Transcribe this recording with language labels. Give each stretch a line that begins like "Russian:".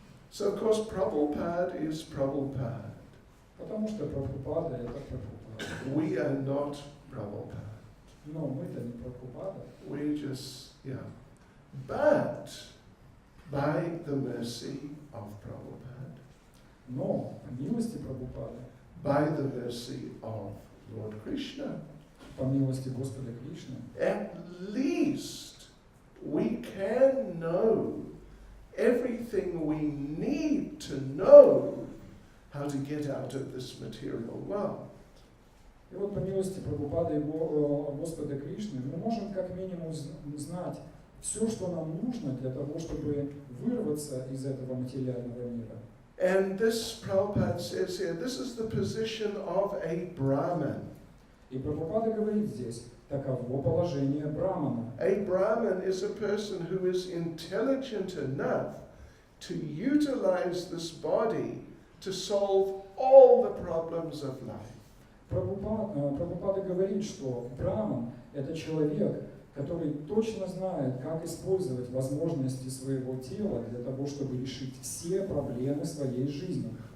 English: So of course Prabhupada is Prabhupada.
Russian: Потому что Прабхупада это Прабхупада.
English: We are not Prabhupada.
Russian: Но мы-то не Прабхупада.
English: We just, yeah. But by the mercy of Prabhupada,
Russian: Но по милости Прабхупады,
English: by the mercy of Lord Krishna,
Russian: по милости Господа Кришны,
English: at least we can know everything we need to know how to get out of this material world.
Russian: И вот по милости Прабхупады и Господа Кришны мы можем как минимум знать все, что нам нужно для того, чтобы вырваться из этого материального мира.
English: And this, Prabhupada says here, this is the position of a Brahmin.
Russian: И Прабхупада говорит здесь, таково положение Брамана.
English: A Brahmin is a person who is intelligent enough to utilize this body to solve all the problems of life.
Russian: Прабхупада говорит, что Браман – это человек, который точно знает, как использовать возможности своего тела для того, чтобы решить все проблемы своей жизни.